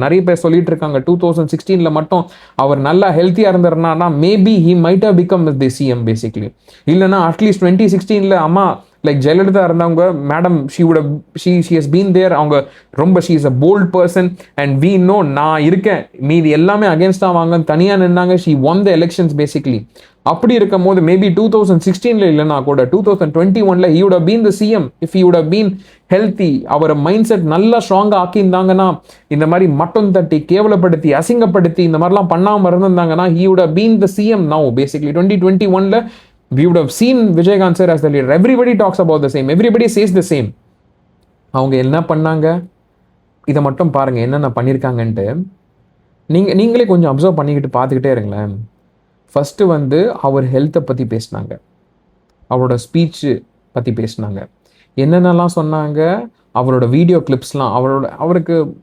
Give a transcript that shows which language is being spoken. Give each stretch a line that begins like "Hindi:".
Tamil: நிறைய பேர் சொல்லிட்டு இருக்காங்க 2016 மட்டும் அவர் நல்லா ஹெல்த்தியாக இருந்தாருன்னா
English: Maybe he might have become the CM basically.
Tamil: இல்லைன்னா அட்லீஸ்ட் 2016 அம்மா லைக் ஜெயலலிதா இருந்தவங்க, madam
English: she has been there,
Tamil: அவங்க ரொம்ப
English: she is a bold person and we know,
Tamil: நான் இருக்கேன் மீதி எல்லாமே அகேன்ஸ்டாக வாங்கன்னு தனியாக நின்னாங்க.
English: She won the elections basically.
Tamil: அப்படி இருக்கும் போது மேபி 2016 இல்லைன்னா கூட
English: 2021 he would have been the CM if he would have been healthy.
Tamil: Our mind set நல்லா ஸ்ட்ராங்காக ஆக்கியிருந்தாங்கன்னா, இந்த மாதிரி மட்டும் தட்டி கேவலப்படுத்தி அசிங்கப்படுத்தி இந்த மாதிரிலாம் பண்ணாமல் இருந்திருந்தாங்கன்னா
English: he would have been the CM now basically. 2021 we would have seen Vijaykanth sir as the leader. Everybody talks about the same, everybody says the same.
Tamil: அவங்க என்ன பண்ணாங்க, இதை மட்டும் பாருங்க என்னென்ன பண்ணியிருக்காங்கன்ட்டு. நீங்களே கொஞ்சம் அப்சர்வ் பண்ணிக்கிட்டு பார்த்துக்கிட்டே இருங்களேன். ஃபஸ்ட்டு வந்து அவர் ஹெல்த்தை பற்றி பேசினாங்க, அவரோட ஸ்பீச்சு பற்றி பேசினாங்க, என்னென்னலாம் சொன்னாங்க, அவரோட வீடியோ கிளிப்ஸ்லாம், அவருக்கு